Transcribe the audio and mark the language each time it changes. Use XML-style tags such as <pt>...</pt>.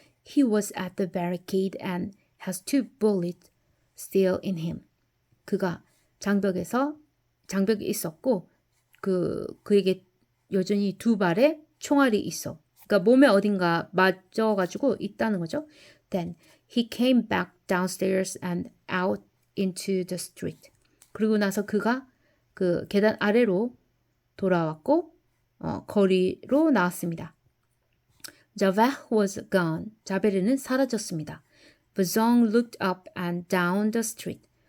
<en>He was at the barricade and has 2 bullets still in him.</en> <ko>그가 장벽에 있었고 그에게 여전히 2발의 총알이 있어. 그러니까 몸에 어딘가 맞아가지고 있다는 거죠.</ko> <en>Then he came back downstairs and out into the street.</en> <ko>그리고 나서 그가 그 계단 아래로 돌아왔고 거리로 나왔습니다.</ko> <en>Javert was gone.</en> <ko>자베르는 사라졌습니다.</ko> <en>Valjean looked up and down the street.</en>